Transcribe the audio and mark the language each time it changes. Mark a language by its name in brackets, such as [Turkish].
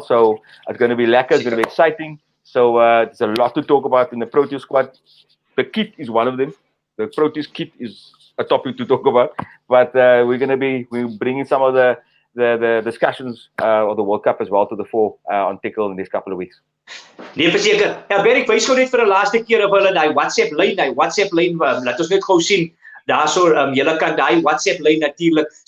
[English] So it's going to be lekker, it's going to be exciting. So there's a lot to talk about in the Proteas squad. The kit is one of them. The Proteas kit is a topic to talk about. But we're bringing some of the discussions of the World Cup as well to the fore on Tekkel in the next couple of weeks. [Afrikaans] Nee, verseker. Berrick, wys gou net vir 'n laaste keer of hulle daai WhatsApp lyn, laat ons net gou sien. Daarso, julle kan daai WhatsApp lyn natuurlik.